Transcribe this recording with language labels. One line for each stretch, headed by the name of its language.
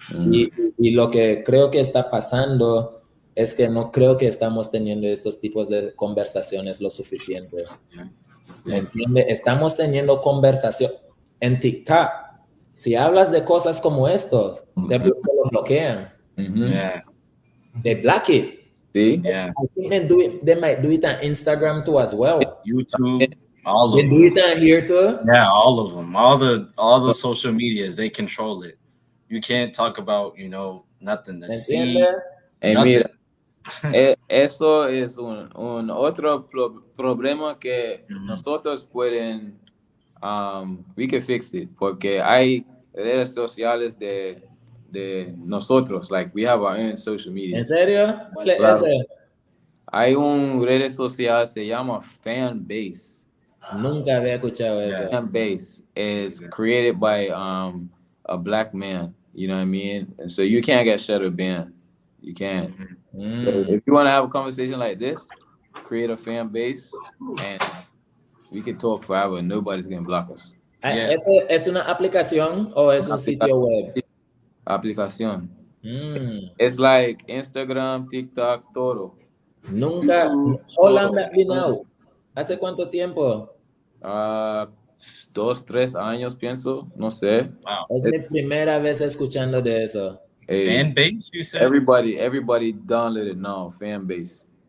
Spanish: Y lo que creo que está pasando es que no creo que estamos teniendo estos tipos de conversaciones lo suficiente. ¿Me entiende? Estamos teniendo conversación en TikTok. Si hablas de cosas como estos, te lo bloquean.
English: They block it. See? Yeah. I think they might do it on Instagram too as well. YouTube, all of them. They do it on here too? Yeah, all of them. All the social medias, they control it. You can't talk about, nothing to see.
Spanish: Mira, eso es un otro problema que nosotros pueden,
English: we can fix it,
Spanish: porque hay redes sociales de nosotros,
English: like we have our own social media.
Spanish: ¿En serio? ¿Cuál es ese? Hay un red social, se llama Fanbase. Nunca había escuchado eso.
English: Fanbase is created by a black man, you know what I mean? And so you can't get shadow banned. You can't. So if you want to have a conversation like this, create a fan base and we can talk forever and nobody's going to block us.
Spanish: ¿Eso es una aplicación o es un sitio web?
English: Aplicación. It's like Instagram, TikTok,
Spanish: todo. Nunca.
English: How long that been out?
Spanish: ¿Hace cuánto tiempo? 2, 3 años, pienso. No sé.
English: Wow.
Spanish: Es mi primera vez escuchando de eso.
English: Fanbase, you said? Everybody downloaded now, Fanbase.